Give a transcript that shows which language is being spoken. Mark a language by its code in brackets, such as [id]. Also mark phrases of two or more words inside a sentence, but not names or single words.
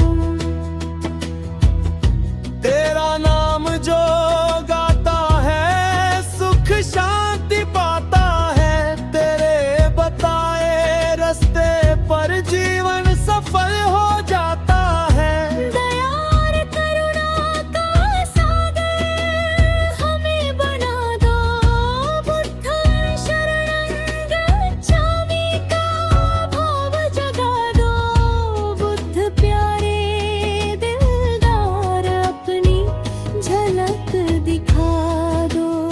[hi] तेरा नाम जो गाता है सुख शांति पाता है, तेरे बताए रास्ते पर जीवन सफल हो जाता है। दया और करुणा का सागर हमें बना दो, [pi] बुद्धं शरणं गच्छामि [hi] का भाव जगा दो। बुद्ध प्यारे दिलदार अपनी झलक दिखा दो।